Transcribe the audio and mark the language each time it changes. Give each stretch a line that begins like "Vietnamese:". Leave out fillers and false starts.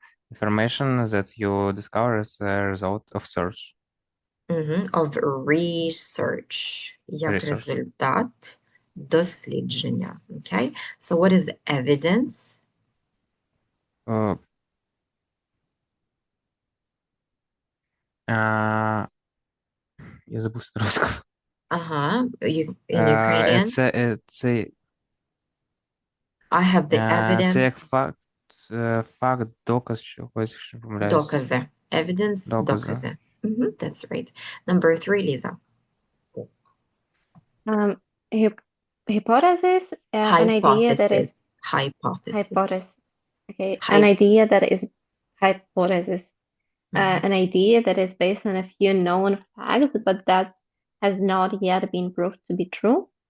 English: information that you discover as a result of search. Of research.
Ukrainian: Як
English: Research.
Ukrainian: результат дослідження.
English: Okay. So what is evidence?
Ukrainian: Я забув
Russian: русскую.
English: In Ukrainian.
Ukrainian: Це
English: I have the evidence.
Ukrainian: Це як факт, доказ чогось, якщо не помиляюсь. Докази.
English: Evidence,
Ukrainian: докази.
English: That's right. Number 3, Lisa. Hypothesis, an idea that is hypothesis. Okay, an idea that is hypothesis. An idea that is based on a few known facts, but that has not yet been proved to be true.